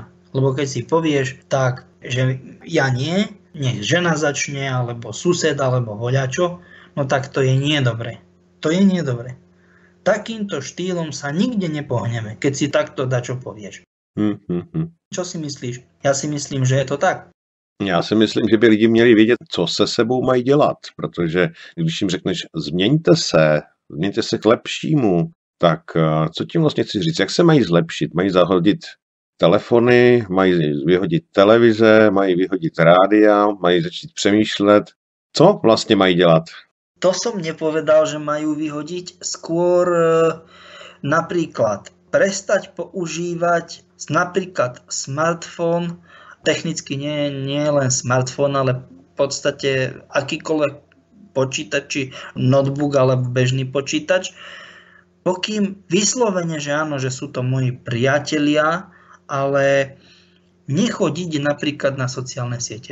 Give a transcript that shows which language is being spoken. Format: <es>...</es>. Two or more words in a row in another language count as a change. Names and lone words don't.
<sk>Lebo keď si povieš tak, že ja nie, nech žena začne, alebo sused, alebo voľačo, no tak to je nie dobre. To je nie dobre. Takýmto štýlom sa nikde nepohneme, keď si takto dačo povieš. Čo si myslíš?</sk> <cs>Já si myslím, že je to tak. Já si myslím, že by lidi měli vědět, co se sebou mají dělat, protože když jim řekneš, změňte se k lepšímu, tak co tím vlastně chci říct? Jak se mají zlepšit? Mají zahodit telefony, mají vyhodit televize, mají vyhodit rádia, mají začít přemýšlet, co vlastně mají dělat?</cs> <sk>To som nepovedal, že majú vyhodiť, skôr napríklad prestať používať napríklad smartfón, technicky nie len smartfón, ale v podstate akýkoľvek počítač, či notebook alebo bežný počítač, pokým vyslovene, že áno, že sú to moji priatelia ale nechodiť napríklad na sociálne siete.</sk>